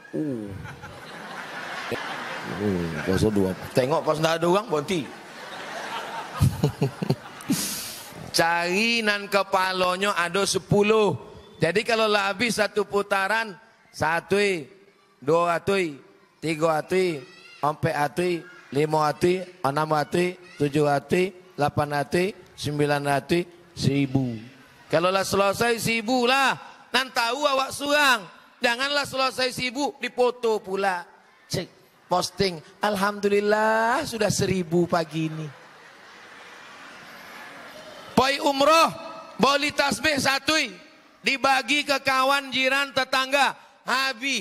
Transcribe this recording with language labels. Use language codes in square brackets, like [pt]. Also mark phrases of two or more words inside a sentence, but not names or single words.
[id] Pas ada. Tengok pas tidak ada orang berhenti. Cari nan kepalanya ada 10. [min] Jadi kalau lah habis satu putaran, 1, 2 atui, 3 atui, 4 atui, 5 atui, 6 atui, 7 atui, 8 atui, 9 atui, 1000. Kalau lah selesai 1000 lah, nan tahu awak surang. [id] Janganlah selesai 1000 dipoto pula. Cek, posting, alhamdulillah sudah 1000 pagi ini. [min] Poi umroh, boli tasbih 1, dibagi ke kawan, jiran, tetangga, habis.